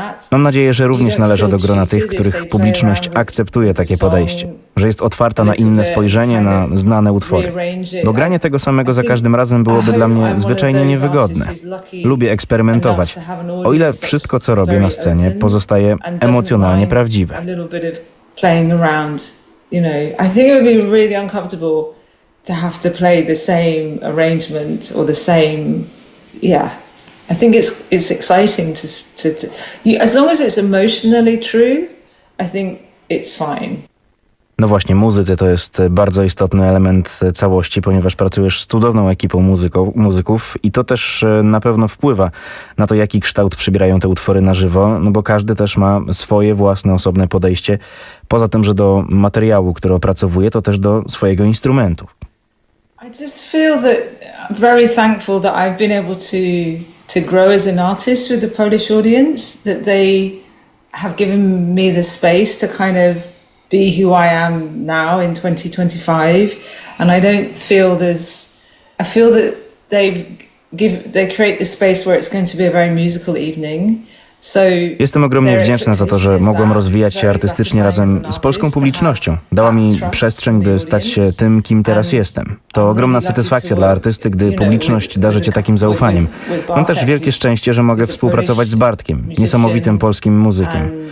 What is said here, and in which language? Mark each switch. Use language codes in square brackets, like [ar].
[pl] Mam nadzieję, że również należę do grona tych, których publiczność akceptuje takie podejście, że jest otwarta na inne spojrzenie, na znane utwory. Bo granie tego samego za każdym razem byłoby dla mnie zwyczajnie niewygodne. Lubię eksperymentować, o ile wszystko, co robię na scenie, pozostaje emocjonalnie prawdziwe. [en] A little bit of playing around, you know. I think it would be really uncomfortable to have to play the same arrangement or the same, yeah. I think it's exciting to as long as it's emotionally true, I think it's fine. [pl] No właśnie, muzycy to jest bardzo istotny element całości, ponieważ pracujesz z cudowną ekipą muzyków i to też na pewno wpływa na to, jaki kształt przybierają te utwory na żywo, no bo każdy też ma swoje własne, osobne podejście, poza tym, że do materiału, który opracowuje, to też do swojego instrumentu. [en] I just feel that I'm very thankful that I've been able to grow as an artist with the Polish audience, that they have given me the space to kind of be who I am now in 2025, and I don't feel there's. I feel that they create the space where it's going to be a very musical evening. [pl] Jestem ogromnie wdzięczna za to, że mogłem rozwijać się artystycznie razem z polską publicznością. Dała mi przestrzeń, by stać się tym, kim teraz jestem. To ogromna satysfakcja dla artysty, gdy publiczność darzy cię takim zaufaniem. Mam też wielkie szczęście, że mogę współpracować z Bartkiem, niesamowitym polskim muzykiem.